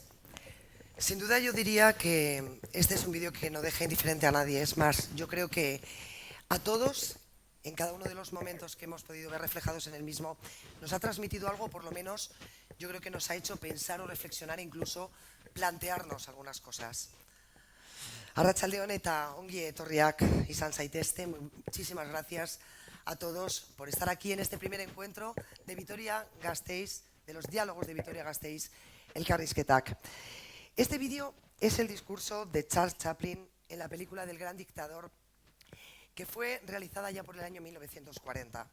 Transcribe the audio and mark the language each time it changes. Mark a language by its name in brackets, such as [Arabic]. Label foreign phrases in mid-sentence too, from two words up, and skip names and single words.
[Spanish] Sin duda yo diría que este es un vídeo que no deja indiferente a nadie. Es más, yo creo que a todos, en cada uno de los momentos que hemos podido ver reflejados en el mismo, nos ha transmitido algo, por lo menos yo creo que nos ha hecho pensar o reflexionar e incluso plantearnos algunas cosas. [Basque] Arratsaldeon eta ongi etorriak izan zaitezte. [Spanish] Muchísimas gracias a todos por estar aquí en este primer encuentro de Vitoria-Gasteiz de los diálogos de Vitoria-Gasteiz, Elkarrizketak. Este vídeo es el discurso de Charles Chaplin en la película del gran dictador, que fue realizada ya por el año 1940.